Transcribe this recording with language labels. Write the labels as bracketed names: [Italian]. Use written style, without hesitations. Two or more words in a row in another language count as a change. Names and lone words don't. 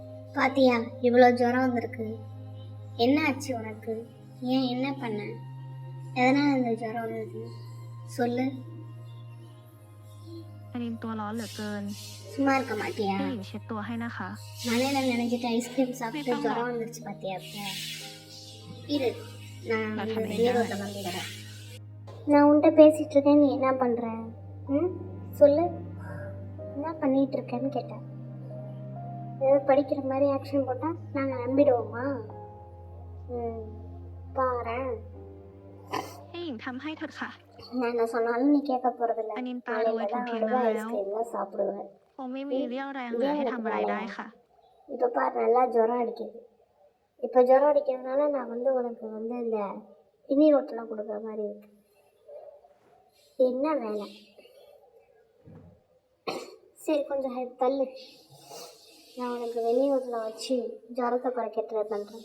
[Tamil] பாத்தியா இவ்வளோ ஜுரம் வந்திருக்கு. என்ன ஆச்சு உனக்கு? ஏன் என்ன பண்ண? எதனால் இந்த ஜுரம் வந்தது சொல்லு. [Thai] อันนี้ตัวร้อนเหลือเกิน [Tamil] சும்மா இருக்க மாட்டியா? [Thai] ให้หญิงเช็ดตัวให้นะคะ [Tamil] மழையில நினைஞ்சிட்டு ஐஸ்கிரீம் சாப்பிட்டு ஜுரம் வந்துருச்சு பாத்தியா? இரு, நான் வெளியே ரோட்டில் வந்துடுறேன். நான் உன்கிட்ட பேசிட்டு இருக்கேன், நீ என்ன பண்ற? சொல்லு, என்ன பண்ணிட்டு இருக்கேன்னு கேட்டேன். ஏதாவது படிக்கிற மாதிரி ஆக்ஷன் போட்டால் நாங்கள் நம்பிடுவோமா? பாரு, [Thai] ให้หญิงทำให้เถิดค่ะ [Tamil] நான் என்ன சொன்னாலும் நீ கேட்க போகிறதில்ல. [Thai] อันนี้ตารวยถึงเพียงนั้นแล้ว [Tamil] ஐஸ்கிரீம்லாம் சாப்பிடுவேன். [Thai] คงไม่มีเรี่ยวแรงเหลือให้ทำอะไรได้ค่ะ [Tamil] இப்போ பாரு, நல்லா ஜுரம் அடிக்குது. இப்போ ஜுரம் அடிக்கிறதுனால நான் உனக்கு இந்த இனி ரோட்டெல்லாம் கொடுக்குற மாதிரி இருக்கு. என்ன வேலை? சரி, கொஞ்சம் தள்ளு. நான் உனக்கு வெந்நீ ரோட்டில் வச்சு ஜுரத்தை குறைக்க ட்ரை பண்ணுறேன்.